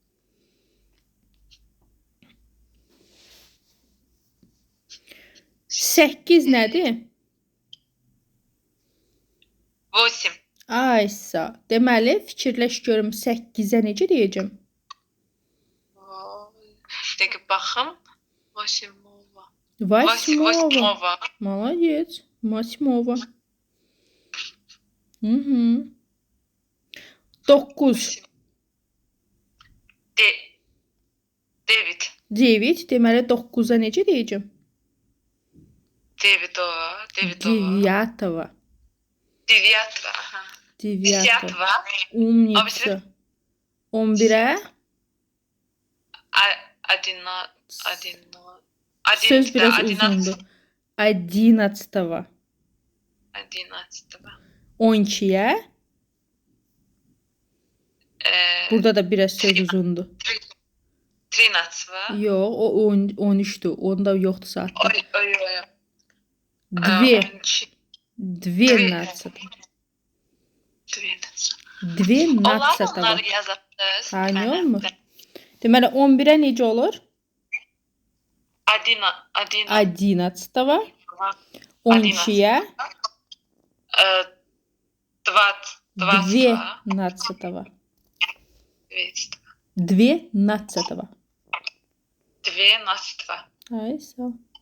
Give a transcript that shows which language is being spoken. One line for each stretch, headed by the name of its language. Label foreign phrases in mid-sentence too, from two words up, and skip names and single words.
Azerbaijani: 8 nədir?
Russian: Восемь.
Azerbaijani: Aysa. Deməli, fikirləş görüm 8-ə necə deyəcəm? Peki baxım.
Russian: Восьмого. Восьмова. Восьмого. Молодец. Восьмова. Hı.
Azerbaijani: 9.
Russian: Девять.
Azerbaijani: 9. Deməli, 9-a necə deyəcəm?
Russian: Девятого. Девятого. Девятого. Девятого. Ага. Девятого. Десятого. Умница.
Azerbaijani: 11'ə söz biraz uzundur.
Russian: 11'го. Одиннадцатого.
Azerbaijani: 12'yə. Burada da biraz söz uzundur.
Russian: Тринадцатого.
Azerbaijani: Yox, o 13'dür. Onda yoxdur saatda.
Russian: Ой. Две. 12.
Azerbaijani: 12. Onlar bunları yazatdınız. Ha, nə olmur? Deməli, 11'ə necə olur?
Russian: Одиннадцатого.
Azerbaijani: 12'yə. Двенадцатого.
Russian: Двенадцатого. Двенадцатого.
Azerbaijani: Ay, sağ ol.